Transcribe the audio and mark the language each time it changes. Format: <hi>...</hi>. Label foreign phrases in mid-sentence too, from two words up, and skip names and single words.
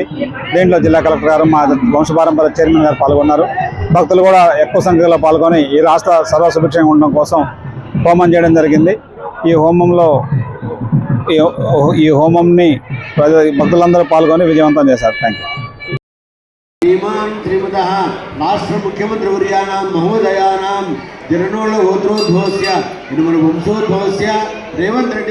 <te>దీంట్లో జిల్లా కలెక్టర్ గారు, మా వంశపారంపర చైర్మన్ గారు పాల్గొన్నారు. భక్తులు కూడా ఎక్కువ సంఖ్యలో పాల్గొని ఈ రాష్ట్ర సర్వ సుభిక్షంగా ఉండడం కోసం హోమం చేయడం జరిగింది. ఈ హోమంని భక్తులందరూ పాల్గొని విజయవంతం చేశారు.</te> <en>thank you.</en> <sa>श्रीमान श्रीमतः राष्ट्र मुख्यमंत्री वर्याणां महोदयानां जननोत्सवोद्भवस्य इनमन वंशोद्भवस्य रेवंत रेड्डी</sa>